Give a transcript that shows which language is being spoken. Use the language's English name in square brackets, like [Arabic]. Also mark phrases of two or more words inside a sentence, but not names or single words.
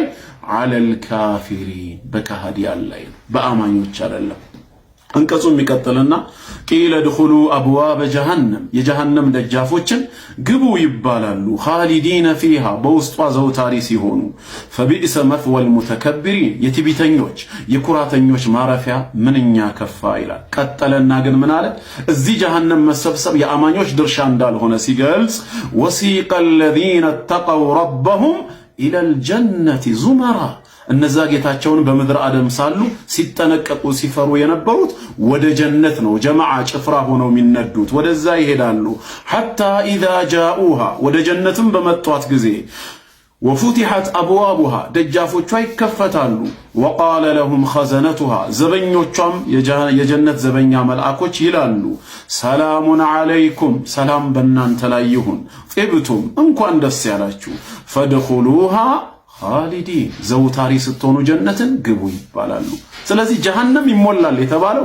[Arabic] على الكافرين [Amharic] በካህዲያን ላይ በአማኞች አይደለም አንቀጹ የሚቀጥልና [Arabic] قيل ادخلوا أبواب جهنم [Amharic] የጀሃነም ደጃፎችን ግቡ ይባላሉ [Arabic] خالدين فيها [Amharic] በውስጧ ዘውታሪ ሲሆኑ [Arabic] فبئس مثوى المتكبرين [Amharic] የትዕቢተኞች የኩራተኞች ማረፊያ ምንኛ ከፋ ይላል ቀጠለና ግን ምን አለ እዚህ ጀሃነም መሰብሰብ የአማኞች ድርሻ እንዳልሆነ ሲገልጽ [Arabic] وسيق الذين اتقوا ربهم الى الجنه زمرا [Amharic] እነዛ ጌታቸውን በምድር አደም ሳሉ ሲጠነቀቁ ሲፈሩ የነበሩት ወደ ጀነት ነው ጀማዓ ጭፍራ ሆነው የሚነዱት ወደዛ ይሄዳሉ [Arabic] حتى اذا جاءوها [Amharic] ወደ ጀነትም በመጧት ጊዜ [Arabic] وفتحت ابوابها [Amharic] ደጃፎቿ ይከፈታሉ [Arabic] وقال لهم خزنتها [Amharic] ዘበኞቿም የጀነት ዘበኛ መልአኮች ይላሉ [Arabic] سلام عليكم [Amharic] ሰላም በእናንተ ላይ ይሁን ጢብቱም እንኳን ደስ ያላችሁ [Arabic] فادخلوها خالدين [Amharic] ዘውታሪ ስትሆኑ ጀነትን ግቡ ይባላሉ ስለዚህ ጀሃነም ይሞላል የተባለው